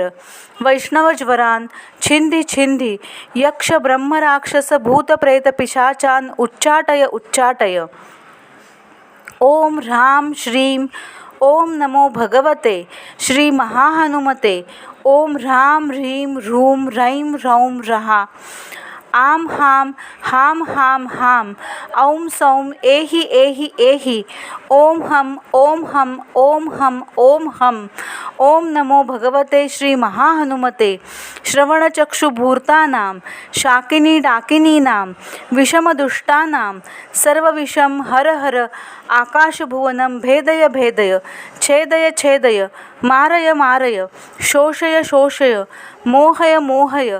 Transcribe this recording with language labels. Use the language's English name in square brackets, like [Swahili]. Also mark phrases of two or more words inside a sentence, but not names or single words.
[Sanskrit] वैष्णवज्वरान् छिंदी छिंदी. यक्ष ब्रह्म राक्षस भूत प्रेत पिशाचान् उच्चाटय उच्चाटय. ओम ह्रां श्रीं. ओम नमो भगवते श्री महाहनुमते. ओम ह्रां ह्रीं ह्रूं ह्रैं ह्रौं ह्रः. आम हाम हाम हाम हाम. औं सौं एहि एहि एहि. ओम हम ओम हम ओम हम ओम हम. ओम नमो भगवते श्री महाहनुमते. श्रवणचक्षुभूर्तानां शाकिनी डाकिनीनां विषमदुष्टानां सर्वविषं हर हर. आकाशभुवनं भेदय भेदय. छेदय छेदय. मारय मारय. शोषय शोषय. मोहय मोहय.